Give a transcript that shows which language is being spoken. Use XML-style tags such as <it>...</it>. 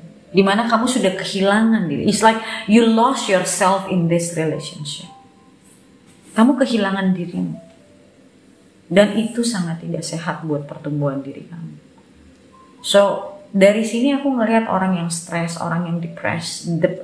<id>Dimana kamu sudah kehilangan diri.</id> <en>It's like you lost yourself in this relationship.</en> <id>Kamu kehilangan dirimu. Dan itu sangat tidak sehat buat pertumbuhan diri kamu. So, dari sini aku ngelihat orang yang stres, orang yang depresi.</id>